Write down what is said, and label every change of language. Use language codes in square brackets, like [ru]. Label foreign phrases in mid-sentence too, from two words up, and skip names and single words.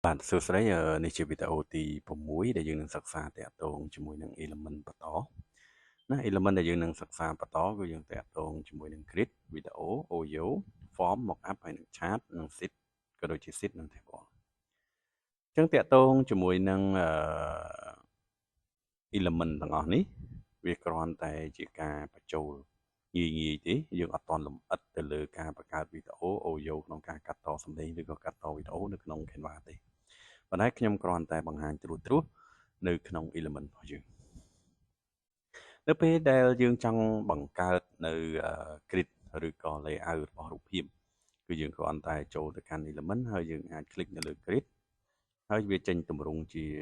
[km] បាទសួស្តីនេះជាវីដេអូទី6ដែលយើងនឹងសិក្សាតាក់ទងជាមួយនឹង element បន្តណា element ដែលយើងនឹងសិក្សាបន្តគឺយើងតាក់ទងជាមួយនឹង grid វីដេអូ [en] audio form mockup [km] ហើយនឹង chart និង sheet ក៏ដូចជា sheet និង table អញ្ចឹងតាក់ទងជាមួយនឹង element ទាំងអស់នេះវាគ្រាន់តែជាការបញ្ចូលងាយទេយើងអត់តន់លម្អិតទៅលើការបង្កើតវីដេអូ audio ក្នុងការកាត់តសំឡេងឬក៏កាត់តវីដេអូនៅក្នុង Canva ទេប៉ុន្តែខ្ញុំគ្រាន់តែបង្ហាញត្រួសនៅក្នុង element របស់យើងនៅពេលដែលយើងចង់បង្កើតនៅ grid ឬក៏ layout របស់រូបភាពគឺយើងគ្រាន់តែចូលទៅកាន់ element ហើយយើងអាច click នៅលើ grid ហើយវាចេញទម្រង់ជា